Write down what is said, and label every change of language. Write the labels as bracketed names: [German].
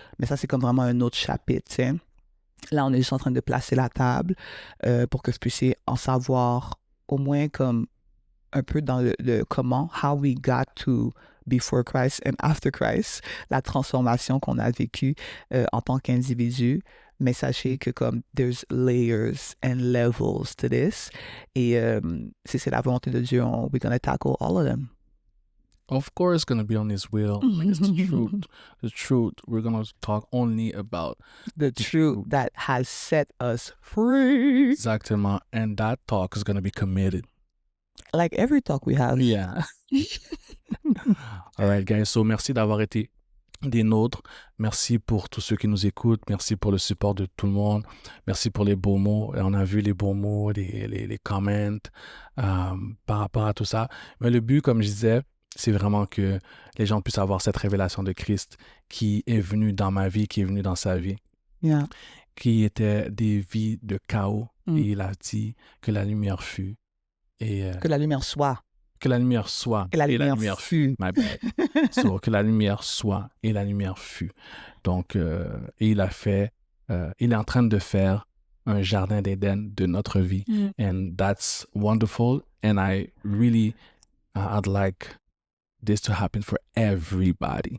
[French] Mais ça, c'est comme vraiment un autre chapitre, tu sais. Là, on est juste en train de placer la table pour que vous puissiez en savoir au moins comme un peu dans le comment, [English] how we got to before Christ and after Christ, [French] la transformation qu'on a vécue en tant qu'individu. Mais sachez que comme [English] there's layers and levels to this. [French] Et si c'est la volonté de Dieu, [English] we're gonna tackle all of them. Of course, going to be on His will. Like, it's the truth. The truth. We're going to talk only about The truth that has set us free. [French] exactement. [English] And that talk is going to be committed. Like every talk we have. Yeah. All right, guys. [French] So, merci d'avoir été des nôtres. Merci pour tous ceux qui nous écoutent. Merci pour le support de tout le monde. Merci pour les beaux mots. On a vu les beaux mots, les comments par rapport à tout ça. Mais le but, comme je disais, c'est vraiment que les gens puissent avoir cette révélation de Christ qui est venue dans ma vie, qui est venue dans sa vie, [English] Yeah. [French] qui était des vies de chaos. Et il a dit que la lumière fut. Et Que la lumière soit. que la lumière soit Que la et la lumière lumière fut. [English] My bad. [French] So, que la lumière soit et la lumière fut. Donc, et il a fait, il est en train de faire un jardin d'Éden de notre vie. [English] And that's wonderful. And I really, I'd like this to happen for everybody.